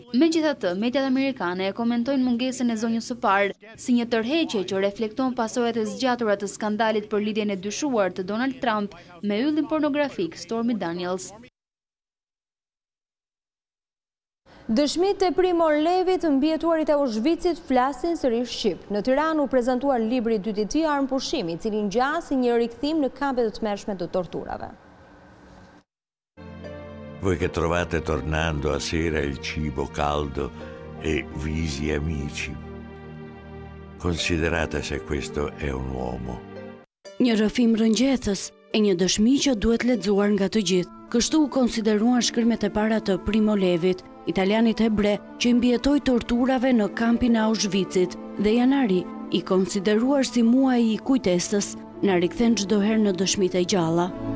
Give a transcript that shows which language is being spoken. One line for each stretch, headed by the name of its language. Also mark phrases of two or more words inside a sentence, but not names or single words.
Albanian: Megjithatë, mediat amerikane e komentojnë mungesën e zonjës së parë si një tërheqje që reflekton pasojat e zgjatura të skandalit për lidhjen e dyshuar të Donald Trump me yllin pornografik Stormy Daniels. Dëshmitë e Primor Levit, mbietuarit e Auschwitzit, flasin sërish shqip. Në Tiranë u prezantuar libri i dytë i tij, Armpushimi, i cili ngjasi një rikthim në kampet të tmerrshme të torturave.
Italian: Voi che trovate tornando a sera il cibo caldo e visi amici, considerate se questo è un uomo.
Albanian: Një rrëfim rëngjethës e një dëshmi që duhet lexuar nga të gjithë. Kështu u konsideruan shkrimet e para të Primo Levit, italianit hebre që i mbietoi torturave në kampin e Auschwitzit, dhe janari, i konsideruar si muaji i kujtesës, na rikthen çdo herë në dëshmitë e gjalla.